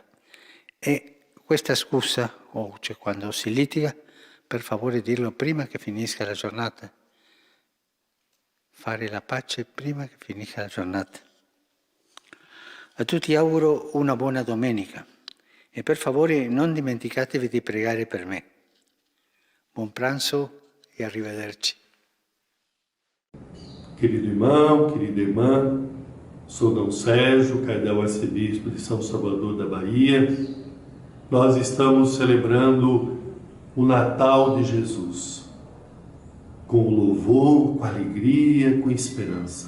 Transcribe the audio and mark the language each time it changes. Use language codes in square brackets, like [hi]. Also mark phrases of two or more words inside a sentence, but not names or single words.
[it] E questa scusa, cioè quando si litiga, per favore dirlo prima che finisca la giornata. Fare la pace prima che finisca la giornata. A tutti auguro una buona domenica e per favore non dimenticatevi di pregare per me. Buon pranzo e arrivederci. [pt] Querido irmão, querida irmã, sou Dom Sérgio, cardeal arcebispo de São Salvador da Bahia. Nós estamos celebrando o Natal de Jesus, com louvor, com alegria, com esperança.